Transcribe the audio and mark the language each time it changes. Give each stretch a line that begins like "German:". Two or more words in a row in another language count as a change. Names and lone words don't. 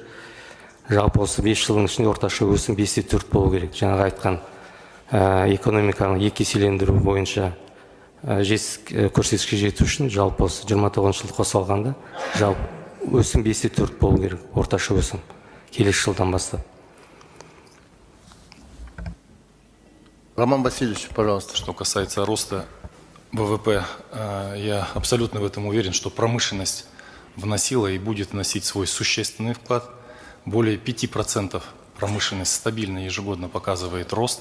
Kazakh: Жалпы осы 5 жылдың ішінде орташа өсім 5-4 болу керек. Жаңағы айтқан экономиканы екі еселендіру бойынша көрсеткішке жету үшін жалпы осы 29 жыл қоса алғанда жалпы өсім 5,4 болу керек, орташа өсім келесі жылдан бастап.
Russian: Роман Васильевич, пожалуйста. Что касается роста ВВП, я абсолютно в этом уверен, что промышленность вносила и будет вносить свой существенный вклад. Более 5% промышленность стабильно ежегодно показывает рост.